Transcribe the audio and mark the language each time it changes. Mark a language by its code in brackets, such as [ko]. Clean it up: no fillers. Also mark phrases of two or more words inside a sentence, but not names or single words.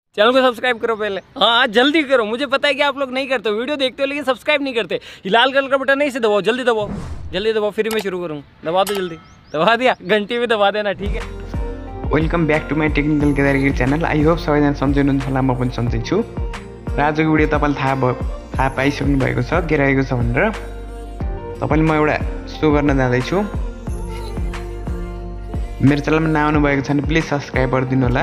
[hi] चैनल को सब्सक्राइब करो पहले। हाँ जल्दी करो, मुझे पता है कि आप लोग नहीं करते हो, वीडियो देखते हो लेकिन सब्सक्राइब नहीं करते। ये लाल कलर का बटन नहीं से दबाओ, जल्दी दबाओ, जल्दी दबाओ, फिर मैं शुरू करूँ। दबा दो जल्दी, दबा दिया, घंटी भी दबा देना, ठीक है। [en] Welcome back to my Technical Kedargiri channel. I hope [ne] सबैजना सन्चै हुनुहुन्छ होला, म पनि सन्चै छु। र आजको भिडियो तपाईँले थाहा पाइसक्नु भएको छ के रहेको छ भनेर। तपाईँले म एउटा सो गर्न जाँदैछु। मेरो च्यानलमा नआउनु भएको छैन प्लिज सब्सक्राइब गरिदिनु होला।